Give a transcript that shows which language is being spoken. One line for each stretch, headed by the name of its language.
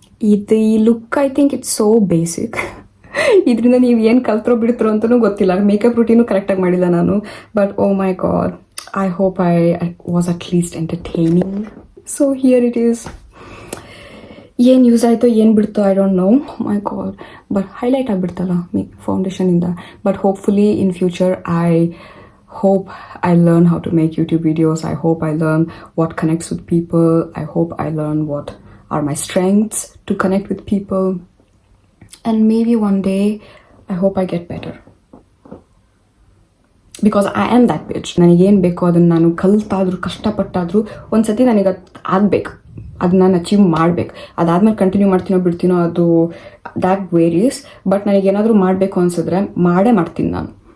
Kannada: ಈ look
English: I think it's so basic.
Kannada: ಇದರಿಂದ ನೀವು ಏನು ಕಲ್ತ್ರೋ ಬಿಡ್ತಿರೋ ಅಂತಲೂ ಗೊತ್ತಿಲ್ಲ. ಮೇಕಪ್ ರೂಟೀನು ಕರೆಕ್ಟಾಗಿ ಮಾಡಿಲ್ಲ ನಾನು.
English: But oh my God, I hope I was at least entertaining. So here it is.
Kannada: ಏನು ಯೂಸ್ ಆಯಿತೋ ಏನು ಬಿಡ್ತೋ
English: I don't know. My God,
Kannada: but highlight ಆಗಿಬಿಡ್ತಲ್ಲ ಫೌಂಡೇಶನಿಂದ.
English: But hopefully in future I hope I learn how to make YouTube videos. I hope I learn what connects with people. I hope I learn what are my strengths to connect with people. And maybe one day, I hope I get better. Because I am that bitch.
Kannada: ನನಗೇನು ಬೇಕೋ ಅದನ್ನು ನಾನು ಕಲ್ತಾದರೂ ಕಷ್ಟಪಟ್ಟಾದರೂ ಒಂದ್ಸತಿ ನನಗೆ ಆಗಬೇಕು, ಅದನ್ನ ನಾನು achieve ಮಾಡಬೇಕು. ಅದಾದ್ಮೇಲೆ ಕಂಟಿನ್ಯೂ ಮಾಡ್ತೀನೋ ಬಿಡ್ತೀನೋ ಅದು
English: That varies.
Kannada: ಬಟ್ ನನಗೇನಾದರೂ ಮಾಡಬೇಕು ಅನ್ಸಿದ್ರೆ ಮಾಡೇ ಮಾಡ್ತೀನಿ ನಾನು.